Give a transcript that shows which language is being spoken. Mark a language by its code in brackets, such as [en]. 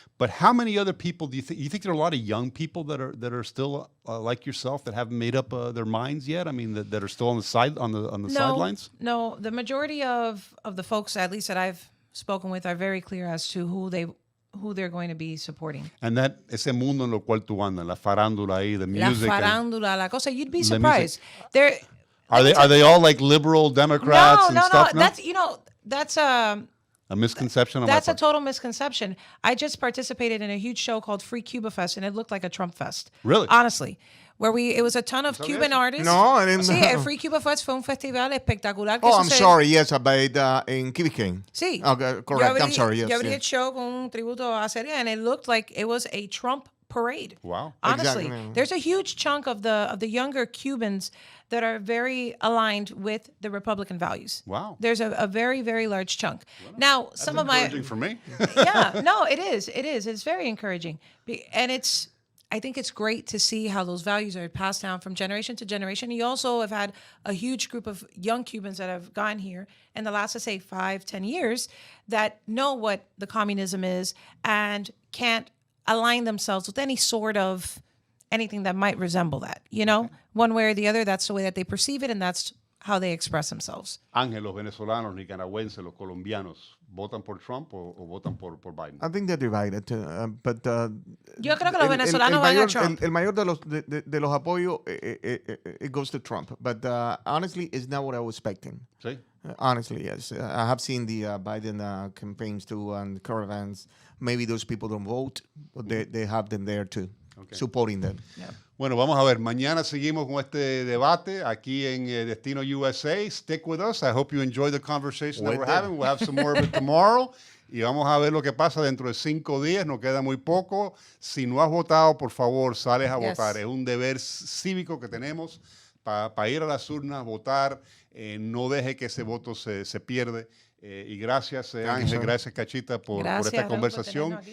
[en] But how many other people do you think? You think there are a lot of young people that are still like yourself, that haven't made up their minds yet? I mean, that are still on the sidelines? No, the majority of the folks, at least that I've spoken with, are very clear as to who they're going to be supporting. And that [es] ese mundo en lo cual tú andas, la farándula ahí, [en] the music. [es] La farándula, la cosa, [en] you'd be surprised. Are they all like liberal Democrats and stuff? No, that's a misconception. That's a total misconception. I just participated in a huge show called Free Cuba Fest, and it looked like a Trump fest. Really? Honestly. Where it was a ton of Cuban artists. No, I didn't [es] Sí, [en] know. [es] el Free Cuba Fest fue un festival espectacular. [en] I'm sorry, yes, about in Key Biscayne. [es] Sí. [en] Okay, correct, I'm sorry, yes. [es] Yo abrí el show con un tributo a Seria, [en] and it looked like it was a Trump parade. Wow. Honestly, exactly. There's a huge chunk of the younger Cubans that are very aligned with the Republican values. Wow. There's a very, very large chunk. Well, now, some of my... encouraging for me. Yeah, no, it is. It's very encouraging. And I think it's great to see how those values are passed down from generation to generation. You also have had a huge group of young Cubans that have gone here in the last, let's say, 5-10 years that know what the communism is and can't align themselves with any sort of anything that might resemble that. One way or the other, that's the way that they perceive it, and that's how they express themselves. [es] Ángel, los venezolanos, nicaragüenses, los colombianos, ¿votan por Trump o votan por Biden? [en] I think they're divided, but [es] yo creo que los venezolanos van a Trump. El mayor de los apoyos [en] it goes to Trump, but honestly, it's not what I was expecting. [es] Sí. [en] Honestly, yes. I have seen the Biden campaigns too and caravans. Maybe those people don't vote, but they have them there too, supporting them. Yeah. [es] Bueno, vamos a ver. Mañana seguimos con este debate aquí en Destino USA. [en] Stick with us. I hope you enjoy the conversation that we're having. We'll have some more of it tomorrow. [es] Y vamos a ver lo que pasa dentro de 5 días. Nos queda muy poco. Si no has votado, por favor, sales a votar. Es un deber cívico que tenemos para ir a las urnas, votar. No deje que ese voto se pierde. Y gracias, Ángel, gracias, Cachita, por esta conversación.